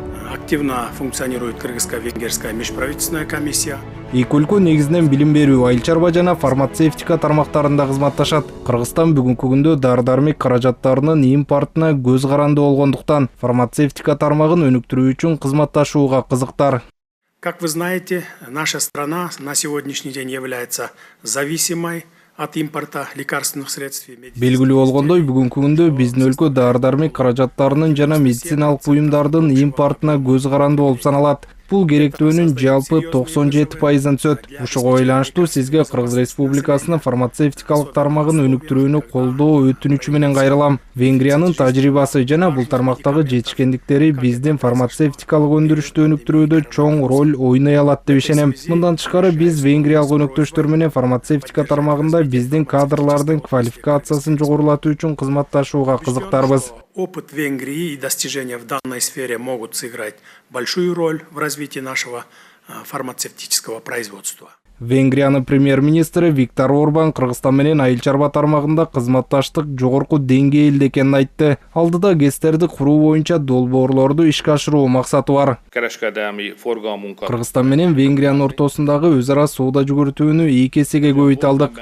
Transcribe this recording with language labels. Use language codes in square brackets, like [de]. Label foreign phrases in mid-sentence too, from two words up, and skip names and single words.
[ru] Активно функционирует Кыргызско-Венгерская межправительственная комиссия. [ky] Эки өлкө негизинен билим берүү, айыл чарба жана фармацевтика тармактарында кызматташат. Кыргызстан бүгүнкү күндө дары-дармек каражаттарынын импортуна көз каранды болгондуктан фармацевтика тармагын өнүктүрүү үчүн кызматташууга кызыктар. [ru] Как вы знаете, наша страна на сегодняшний день является зависимой от импорта лекарственных средств. [ky] Белгилүү болгондой, бүгүнкү күндө биздин өлкө дары-дармек каражаттарынын жана медициналык буюмдардын импортуна көз каранды болуп саналат. Бул керектөөнүн жалпы 97%-ын түсөт. Ушуга байланыштуу сизге Кыргыз Республикасынын фармацевтикалык тармагын өнүктүрүүнү колдоо өтүнүчү менен кайрылам. Венгриянын тажрыйбасы жана бул тармактагы жетишкендиктери биздин фармацевтикалык өндүрүштү өнүктүрүүдө чоң роль ойной алат деп ишенем. Мындан тышкары биз венгриялык өнөктөштөр менен фармацевтика тармагында биздин кадрлардын квалификациясын жогорулатуу үчүн кызматташууга кызыктарбыз. [ru] Опыт Венгрии и достижения в данной сфере могут сыграть большую роль в развитии нашего фармацевтического производства. [ky] Венгриянын премьер-министри Виктор Орбан Кыргызстан менен айыл чарба тармагында кызматташтык жогорку деңгээлде экенин айтты. Алдыда ГЭСтерди куруу боюнча долбоорлорду ишке ашыруу максаты бар. Кыргызстан менен Венгриянын ортосундагы өз ара соода жүгүртүүнү 2 эсеге көбөйтө алдык.